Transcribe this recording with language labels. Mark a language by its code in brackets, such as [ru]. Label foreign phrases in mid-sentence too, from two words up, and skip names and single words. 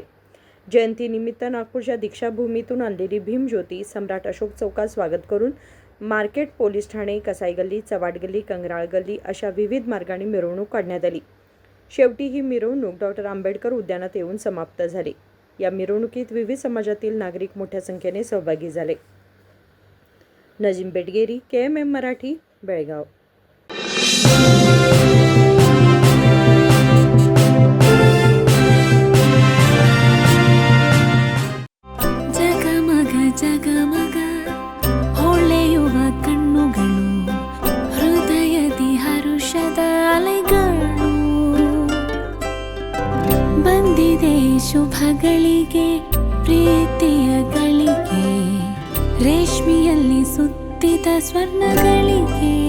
[mr] जयंतीनिमित्त नागपूरच्या दीक्षाभूमीतून आणलेली भीमज्योती सम्राट अशोक चौकात स्वागत करून मार्केट, पोलीस ठाणे, कसाई गल्ली, चव्हाड गल्ली, कंगराळ गल्ली अशा विविध मार्गाने मिरवणूक काढण्यात आली। शेवटी ही मिरवणूक डॉक्टर आंबेडकर उद्यानात येऊन समाप्त झाली। या मिरवणुकीत विविध समाजातील नागरिक मोठ्या संख्येने सहभागी झाले। नजीम बेटगेरी, KMM मराठी, बेळगाव। [kn] ಜಗಮಗ ಹೊಳೆಯುವ ಕಣ್ಣುಗಳು, ಹೃದಯದಿ ಹರುಷದ ಅಲೆಗಳು, ಬಂದಿದೆ ಶುಭಗಳಿಗೆ ಪ್ರೀತಿಯ ಗಳಿಗೆ, ರೇಷ್ಮೆಯಲ್ಲಿ ಸುತ್ತಿದ ಸ್ವರ್ಣಗಳಿಗೆ।